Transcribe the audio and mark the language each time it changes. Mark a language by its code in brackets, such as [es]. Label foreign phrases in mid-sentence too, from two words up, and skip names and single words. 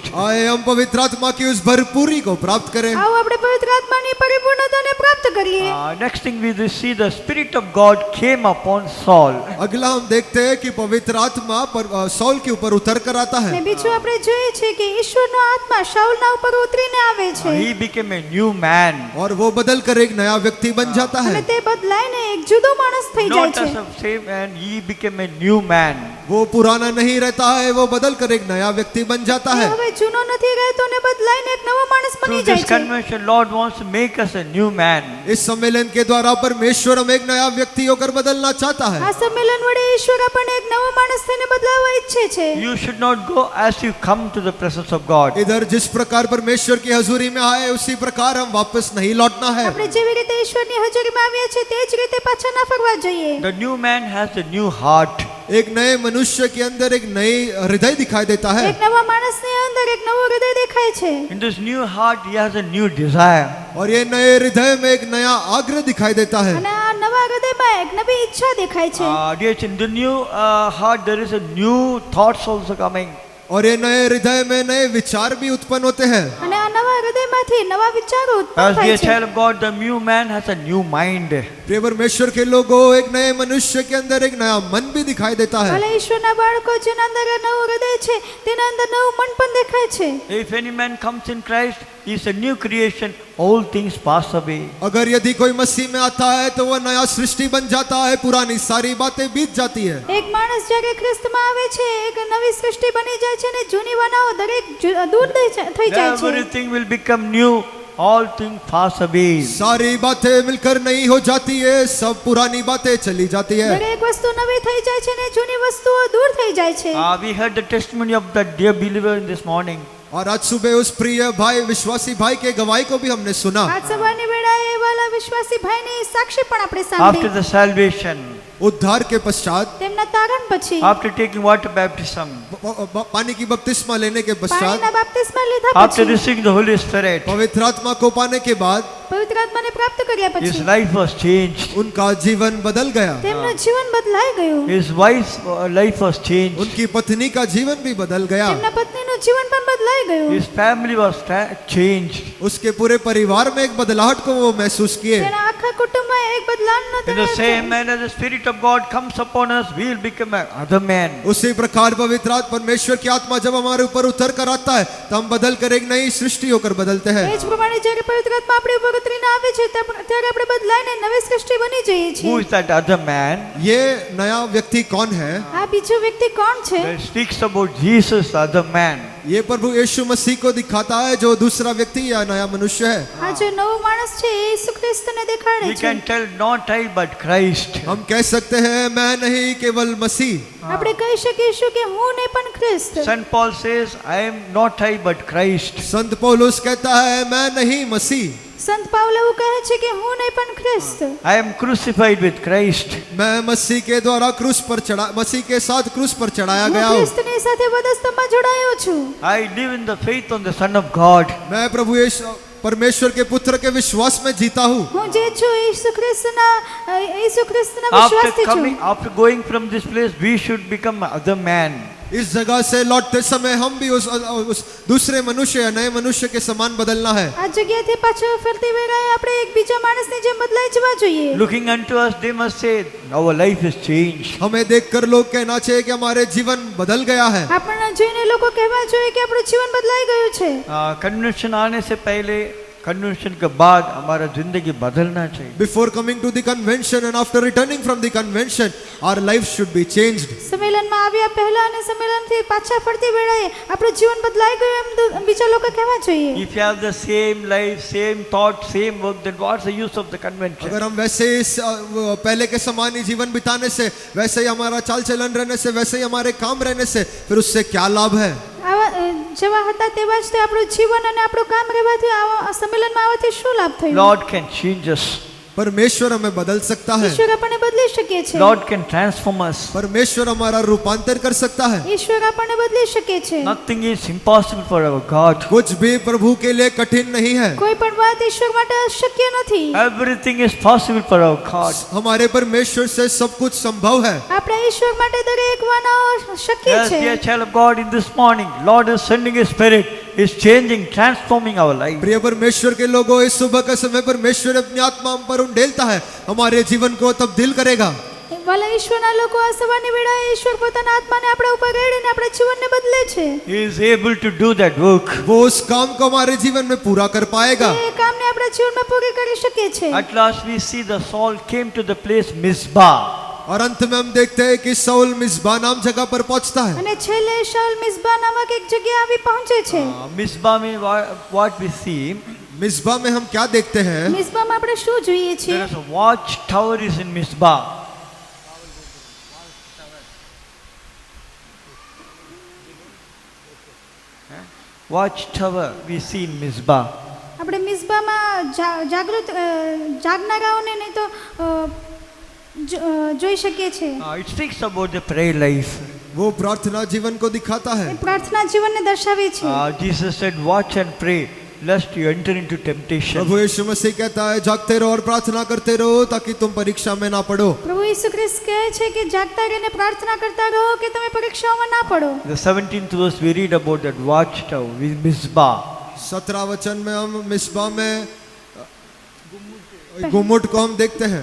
[hi] आए हम पवित्र आत्मा की उस भरपूरी को प्राप्त करें। [gu] આવો આપણે પવિત્ર આત્માની પરિપૂર્ણતાને પ્રાપ્ત કરીએ. [en] Next thing we see the Spirit of God came upon Saul. [hi] अगला हम देखते हैं कि पवित्र आत्मा सौल के ऊपर उतर कर आता [gu] ને [hi] है। [gu] બીજું આપણે જોઈએ છે કે ઈશ્વરનો આત્મા શાઉલના ઉપર ઉતરીને આવે છે. [en] He became a new man. [hi] और वो बदल कर एक नया व्यक्ति बन जाता [gu] અને [hi] है। [gu] તે બદલાઈને એક જુદો માણસ થઈ જાય [en] Not [gu] છે. [en] as a same man, he became a new man. [hi] वो पुराना नहीं रहता है, वो बदल कर एक नया व्यक्ति बन जाता [gu] તે [hi] है। [gu] હવે જૂનો નથી રહેતો ને બદલાઈને એક નવો માણસ [en] Through [gu] બની [en] this [gu] જાય છે. [en] convention, Lord wants to make us a new man. [hi] इस सम्मेलन के द्वारा परमेश्वर हम एक नया व्यक्ति होकर बदलना चाहता [gu] આ [hi] है। [gu] સંમેલન વડે ઈશ્વર આપણને એક નવો માણસ થઈને બદલાવવા ઈચ્છે છે. [en] You should not go as you come to the presence of God. [hi] इधर जिस प्रकार परमेश्वर की हजूरी में आए उसी प्रकार हम वापस नहीं लौटना है। [gu] આપણે જેવી રીતે ઈશ્વરની હજુરીમાં આવ્યા છે તે જ રીતે પાછા ના ફરવા જોઈએ. [en] The new man has a new heart. [hi] एक नए मनुष्य के अंदर एक नई हृदय दिखाई देता है। [gu] એક નવા માણસની અંદર એક નવો હૃદય દેખાય છે. [en] In this new heart, he has a new desire. [hi] और ये नए हृदय में एक नया आग्रह दिखाई देता है। [gu] અને આ નવા હૃદયમાં એક નવી ઈચ્છા દેખાય છે. [en] Dear children, in the new heart, there is a new thoughts also coming. [hi] और ये नए हृदय में नए विचार भी उत्पन्न होते हैं। [gu] અને આ નવા હૃદયમાંથી નવા વિચારો ઉત્પન્ન [en] As [gu] થાય [en] dear [gu] છે. [en] child of God, the new man has a new mind. [hi] प्रिय परमेश्वर के लोगों, एक नए मनुष्य के अंदर एक नया मन भी दिखाई देता है। [gu] ભલે ઈશ્વરના બાળકો જેના અંદર આ નવું હૃદય છે તેના અંદર નવું મન પણ દેખાય છે. [en] If any man comes in Christ, he is a new creation. All things pass away. [hi] अगर यदि कोई मसीह में आता है तो वह नया सृष्टि बन जाता है, पुरानी सारी बातें बीत जाती है। [gu] એક માણસ જ્યારે ખ્રિસ્તમાં આવે છે એક નવી સૃષ્ટિ બની જાય છે અને જૂની વાનાઓ દરેક દૂર થઈ જાય છે. [en] Everything will become new. All things pass away. [hi] सारी बातें मिलकर नई हो जाती है, सब पुरानी बातें चली जाती है। [gu] દરેક વસ્તુ નવી થઈ જાય છે અને જૂની વસ્તુઓ દૂર થઈ જાય છે. [en] We heard the testimony of that dear believer in this morning. [hi] और आज सुबह उस प्रिय भाई विश्वासी भाई के गवाही को भी हमने सुना। [gu] આજ સવારની વેળાએ વાલા વિશ્વાસી ભાઈની સાક્ષી પણ આપણે [en] After [gu] સાંભળી. [en] the salvation, [hi] उद्धार के पश्चात [gu] તેમના તારણ પછી [en] after taking water baptism, [hi] पानी की बपतिस्मा लेने के पश्चात, [gu] પાણીના બાપ્તિસ્મા લીધા [en] after [gu] પછી [en] receiving the Holy Spirit, [hi] पवित्र आत्मा को पाने के बाद [gu] પવિત્ર આત્માને પ્રાપ્ત કર્યા [en] his [gu] પછી [en] life was changed. [hi] उनका जीवन बदल गया, [gu] તેમનું જીવન બદલાઈ ગયું, [en] His wife's life was changed. [hi] उनकी पत्नी का जीवन भी बदल गया, [gu] તેમના પત્નીનું જીવન પણ બદલાઈ ગયું, [en] His family was changed. [hi] उसके पूरे परिवार में एक बदलाहट को वो महसूस किए। [gu] તેના આખા કુટુંબમાં એક બદલાવનો [en] In the same manner, the Spirit of God comes upon us, we will become another man. [hi] उसी प्रकार पवित्र आत्मा परमेश्वर की आत्मा जब हमारे ऊपर उतर कर आता है तो हम बदल कर एक नई सृष्टि होकर बदलते हैं। [gu] એ જ પ્રમાણે જ્યારે પવિત્ર આત્મા આપણી ઉપર ઉતરીને આવે છે ત્યારે આપણે બદલાઈને નવી સૃષ્ટિ બની જઈએ [en] Who [gu] છીએ. [en] is that other man? [hi] ये नया व्यक्ति कौन है? [gu] આ બીજો વ્યક્તિ કોણ છે? [en] It speaks about Jesus, the other man. [hi] ये प्रभु यीशु मसीह को दिखाता है जो दूसरा व्यक्ति या नया मनुष्य है। [gu] આ જે નવો માણસ છે એ ઈસુ ખ્રિસ્તને દેખાડે [en] We [gu] છે. [en] can tell not I but Christ. [hi] हम कह सकते हैं मैं नहीं केवल मसीह। [gu] આપણે કહી શકીશું કે હું નહીં પણ ખ્રિસ્ત. [en] St. Paul says, I am not I but Christ. [hi] संत पौलुस कहता है मैं नहीं मसीह, [gu] સંત પાઉલ એવું કહે છે કે હું નહીં પણ ખ્રિસ્ત. [en] I am crucified with Christ. [hi] मैं मसीह के द्वारा क्रूस पर चढ़ा, मसीह के साथ क्रूस पर चढ़ाया [gu] હું [hi] गया हूँ। [gu] ખ્રિસ્તની સાથે વધસ્તંભમાં જોડાયો છું. [en] I live in the faith on the Son of God. [hi] मैं प्रभु यीशु परमेश्वर के पुत्र के विश्वास में जीता हूँ। [gu] હું જે છું ઈસુ ખ્રિસ્તના [en] After [gu] વિશ્વાસથી છું. [en] coming, after going from this place, we should become other man. [hi] इस जगह से लौटते समय हम भी उस दूसरे मनुष्य या नए मनुष्य के समान बदलना है। [gu] આ જગ્યાથી પાછો ફરતી વેળાએ આપણે એક બીજા માણસની જેમ બદલાઈ જવા જોઈએ. [en] Looking unto us, they must say, our life is changed. [hi] हमें देखकर लोग कहना चाहिए कि हमारे जीवन बदल गया है। [gu] આપણને જોઈને લોકો કહેવા જોઈએ કે આપણું જીવન બદલાઈ ગયું છે. [hi] कन्वेंशन आने से पहले, कन्वेंशन के बाद हमारा जिंदगी बदलना चाहिए. [en] Before coming to the convention and after returning from the convention, our life should be changed. [gu] સંમેલનમાં આવ્યા પહેલા અને સંમેલનથી પાછા ફરતી વેળાએ આપણું જીવન બદલાઈ ગયું એમ બીજા લોકો કહેવા જોઈએ. [en] If you have the same life, same thought, same work, then what's the use of the convention? [hi] अगर हम वैसे ही पहले के समान ही जीवन बिताने से, वैसे ही हमारा चाल चलन रहने से, वैसे ही हमारे काम रहने से, फिर उससे क्या लाभ है? [gu] જેવા હતા તેવા જ તે આપણું જીવન અને આપણું કામ રહેવાથી સંમેલનમાં આવવાથી શું લાભ થયો? [en] Lord can change us. [hi] परमेश्वर हमें बदल सकता है। [gu] ઈશ્વર આપણને બદલી શકે છે. [en] Lord can transform us. [hi] परमेश्वर हमारा रूपांतर कर सकता है। [gu] ઈશ્વર આપણને બદલી શકે છે. [en] Nothing is impossible for our God. [hi] कुछ भी प्रभु के लिए कठिन नहीं है। [gu] કોઈ પણ વાત ઈશ્વર માટે અશક્ય નથી. [en] Everything is possible for our God. [hi] हमारे परमेश्वर से सब कुछ संभव है। [gu] આપણા ઈશ્વર માટે દરેક બનાવ શક્ય [en] Yes, [gu] છે. [en] dear child of God, in this morning, Lord is sending His Spirit, is changing, transforming our life. [hi] प्रिय परमेश्वर के लोगों, इस सुबह का समय परमेश्वर अपनी आत्मा हम पर उंडेलता है, हमारे जीवन को तब्दील करेगा। [gu] વાલા ઈશ્વરના લોકો આ સવારની વેળાએ ઈશ્વર પોતાના આત્માને આપણા ઉપર રેડીને આપણા જીવનને બદલે છે. [en] He is able to do that work. [hi] वो उस काम को हमारे जीवन में पूरा कर पाएगा। [gu] એ કામને આપણા જીવનમાં પૂરી કરી શકે છે. [en] At last we see the Saul came to the place Mizpah. [hi] और अंत में हम देखते हैं कि साउल मिस्बा नाम जगह पर पहुंचता है। [gu] અને છેલ્લે શાઉલ મિસ્બા નામક એક જગ્યાએ આવી પહોંચે છે. [en] Mizpah में what we see, [hi] मिस्बा में हम क्या देखते हैं? [gu] મિસ્બામાં આપણે શું જોઈએ છીએ? [en] there is a watch tower is in Mizpah. Watch tower we see in Mizpah. [gu] આપણે મિસ્બામાં જાગૃત જાગનારાઓને નહીં તો જોઈ શકીએ છીએ. [en] It speaks about the prayer life. [hi] वो प्रार्थना जीवन को दिखाता है। [gu] એ પ્રાર્થના જીવનને દર્શાવે છે. [en] Jesus said, watch and pray lest you enter into temptation. [hi] प्रभु यीशु मसीह कहता है जागते रहो और प्रार्थना करते रहो ताकि तुम परीक्षा में ना पड़ो। [gu] પ્રભુ ઈસુ ખ્રિસ્ત કહે છે કે જાગતા રહીને પ્રાર્થના કરતા રહો કે તમે પરીક્ષાઓમાં ના પડો. [en] The 17th verse we read about that watch tower with Mizpah. [hi] 17 वचन में हम मिस्बा में गुम्मुट को हम देखते हैं।